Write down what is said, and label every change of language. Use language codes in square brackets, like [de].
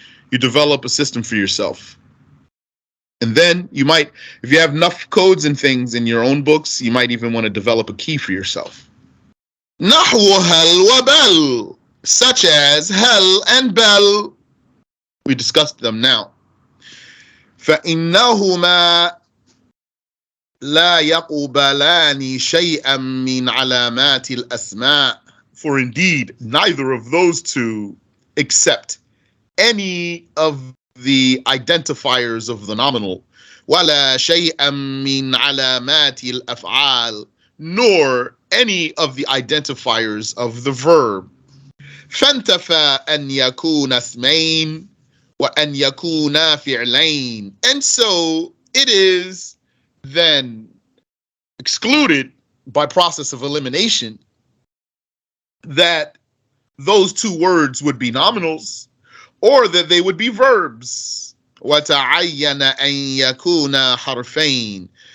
[en] You develop a system for yourself. And then you might, if you have enough codes and things in your own books, you might even want to develop a key for yourself. Nahwu hal wa bal, such as hal and bal. We discussed them now. [ar] فإنهما لا يقبلان شيئا من علامات الأسماء. [en] For indeed, neither of those two accept any of the identifiers of the nominal. [ar] ولا شيئا من علامات الأفعال, [en] nor any of the identifiers of the verb. [ar] فانتفى أن يكون اسمين وأن يكونا فعلين. [en] And so it is then excluded by process of elimination that those two words would be nominals or that they would be verbs. [ar] وتعين أن يكونا حرفين.